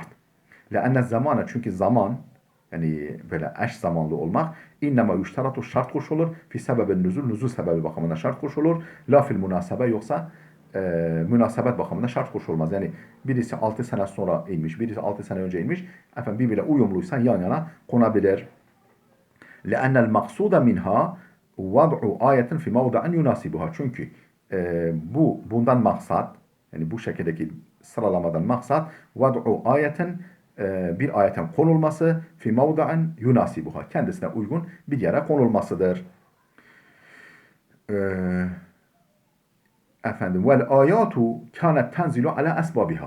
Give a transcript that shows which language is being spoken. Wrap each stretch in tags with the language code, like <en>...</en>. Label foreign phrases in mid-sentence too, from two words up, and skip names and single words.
<tr>لأن zamana, çünkü zaman yani böyle eş zamanlı olmak</tr> <ar>إنما يشترط,</ar> <tr>şart koşulur</tr> <ar>في سبب النزول</ar> <tr>sebebi bakımından şart koşulur,</tr> <ar>لا في المناسبة,</ar> <tr>yoksa münasebet bakımından şart koşulmaz. Yani birisi 6 sene sonra inmiş, birisi 6 sene önce inmiş, birbiriyle uyumluysa yan yana konabilir.</tr> <ar>لأن المقصود منها وضع آية في موضع يناسبها.</ar> <tr>Çünkü bundan maksat, yani bu şekildeki sıralamadan maksat</tr> <ar>وضع آية,</ar> <tr>bir ayetin konulması</tr> <ar>في موضع يناسبها,</ar> <tr>kendisine uygun bir yere konulmasıdır.</tr> <ar>والآيات كانت تنزل على أسبابها.</ar>